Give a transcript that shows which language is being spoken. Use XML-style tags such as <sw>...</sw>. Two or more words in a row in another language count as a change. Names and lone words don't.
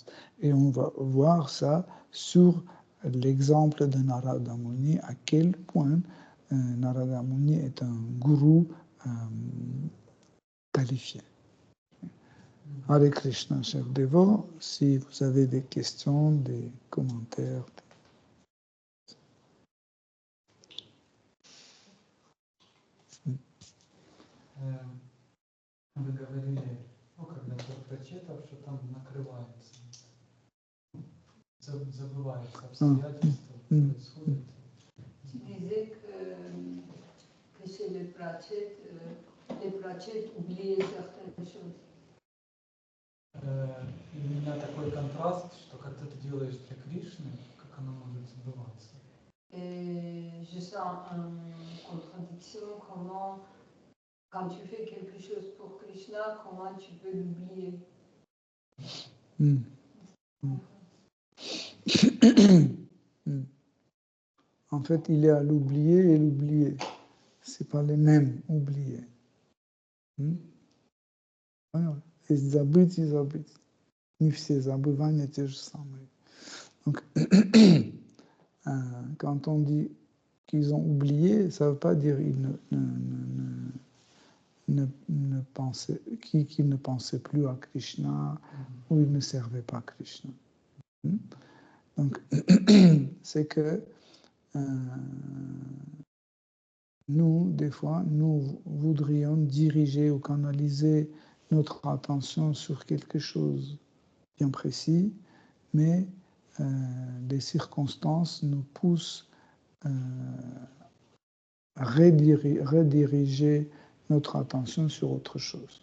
<fr>Et on va voir ça sur l'exemple de Narada Muni, à quel point Narada Muni est un gourou qualifié. Hare Krishna, chers dévots, si vous avez des questions, des commentaires.</fr> <ru>Вы говорили, когда ты прочитал, что там накрывается, забывается обстоятельства, происходит.</ru> <fr>Tu disais que chez les Pratchettes oubliaient certaines choses.</fr> <ru>И у меня такой контраст, что когда ты делаешь для Кришны, как оно может забываться.</ru> <fr>Et je sens une contradiction, comment, quand tu fais quelque chose pour Krishna, comment tu peux l'oublier. En fait, il y a l'oublié et l'oublié. Ce n'est pas les mêmes oubliés.</fr> <ru>И забыть, и забыть. Не все забывания те же самые.</ru> <fr>Donc, quand on dit qu'ils ont oublié, ça ne veut pas dire qu'ils ne pensaient plus à Krishna ou ils ne servaient pas Krishna. Donc, c'est que nous, des fois, nous voudrions diriger ou canaliser notre attention sur quelque chose bien précis, mais les circonstances nous poussent à rediriger notre attention sur autre chose.</fr>